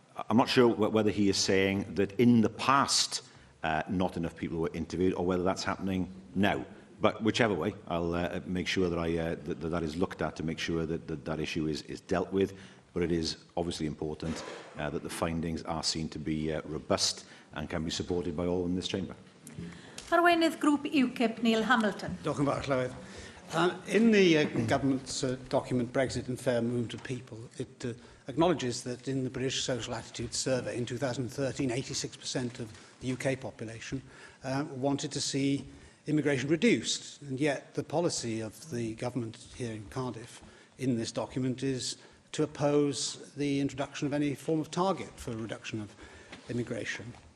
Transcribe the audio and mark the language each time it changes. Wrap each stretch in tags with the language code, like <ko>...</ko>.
<en>I'm not sure whether he is saying that in the past not enough people were interviewed, or whether that's happening now. But whichever way, I'll make sure that that is looked at to make sure that that issue is dealt with. But it is obviously important that the findings are seen to be robust and can be supported by all in this chamber.</en> <cy>Arweinydd Grŵp UKIP, Neil Hamilton. Diolch yn fawr, Llywydd.</cy> <en>In the government's document, Brexit and Fair Movement of People, it acknowledges that in the British Social Attitude Survey in 2013, 86% of the UK population wanted to see immigration reduced. And yet the policy of the government here in Cardiff in this document is to oppose the introduction of any form of target for a reduction of immigration.</en>